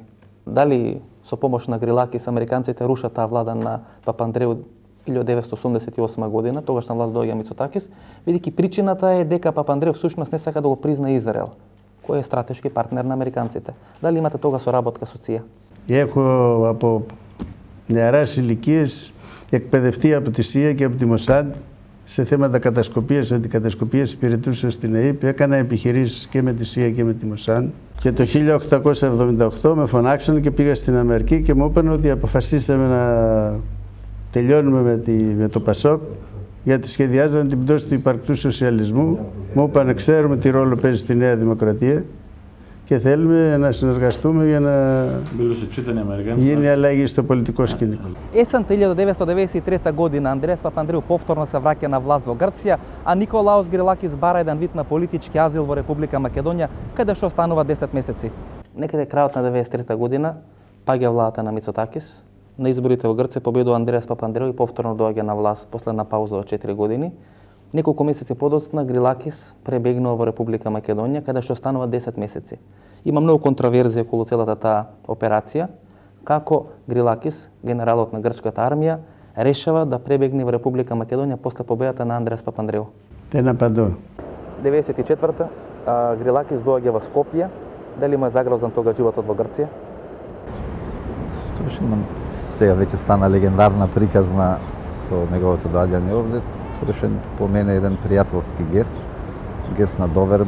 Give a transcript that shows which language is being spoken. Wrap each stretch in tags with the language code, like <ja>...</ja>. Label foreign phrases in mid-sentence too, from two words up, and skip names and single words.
<mk>Дали со помош на Грилакис американците рушат таа влада на Папандреу 1988 година, тогаш на власт доаѓа Мицотакис, бидејќи причината е дека Папандреу всушност не сака да го призна Израел, кој е стратешки партнер на американците. Дали имате тога соработка со ЦИΑ?</mk> <el>Έχω από νεαράς ηλικίες εκπαιδευτεί από τη ΣΥΑ και από τη Μοσάντ σε θέματα κατασκοπίας, αντικατασκοπίας, υπηρετούσα στην ΑΕΠ. Έκανα επιχειρήσεις και με τη ΣΥΑ και με τη Μοσάντ. Και το 1878 με φωνάξαν και πήγα στην Αμερική και μου είπαν ότι αποφασίσαμε να τελειώνουμε με το ΠΑΣΟΚ, γιατί σχεδιάζανε την πτώση του υπαρκτού σοσιαλισμού. Μου είπαν ξέρουμε τι ρόλο παίζει στη Νέα Δημοκρατία και θέλουμε να συνεργαστούμε για να γίνει αλλαγή στο πολιτικό σκηνικό.</el> <mk>Есен 1993 година Андреас Папандреу повторно се враќа на власт во Грција, а Николаос Грилакис бара еден вид на политички азил во Република Македонија, каде што останува 10 месеци. Некаде крајот на 93 година паѓа владата на Мицотакис. На изборите во Грција победува Андреас Папандреу и повторно доаѓа на власт после една пауза од 4 години. Неколку месеци подоцна Грилакис пребегнува во Република Македонија, каде што останува 10 месеци. Има многу контраверзија околу целата таа операција, како Грилакис, генералот на грчката армија, решава да пребегне во Република Македонија после победата на Андреас Папандреу.</mk> <el>Δεν απαντώ.</el> <mk>94-та Грилакис доаѓа во Скопје. Дали му е загрозен тога животот во Грција? Сега веќе стана легендарна приказна со неговото доаѓање овде. Тоа беше по мене еден пријателски гест на доверба.</mk>